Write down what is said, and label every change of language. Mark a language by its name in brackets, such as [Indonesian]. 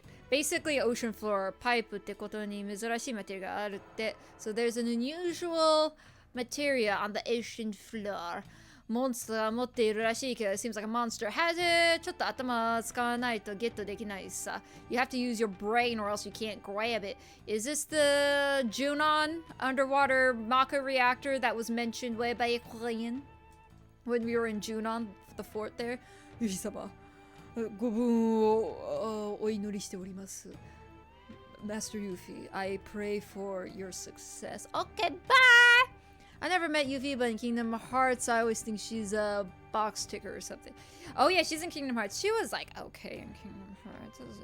[English] basically ocean floor [Japanese] パイプってことに珍しいマテリアがあるって。 [English] So there's an unusual material on the ocean floor. [Japanese] モンスターが持っているらしいけど [English] it seems like a monster has it. [Japanese] ちょっと頭使わないとゲットできないさ。 [English] You have to use your brain or else you can't grab it. Is this the Junon underwater Maka reactor that was mentioned way back when we were in Junon, the fort there? [Japanese] ユリ様、ご分をお祈りしております。 [English] Master Yuffie, I pray for your success. Okay, bye! I never met Yuffie, but in Kingdom Hearts, I always think she's a box ticker or something. Oh yeah, she's in Kingdom Hearts. She was like, okay in Kingdom Hearts.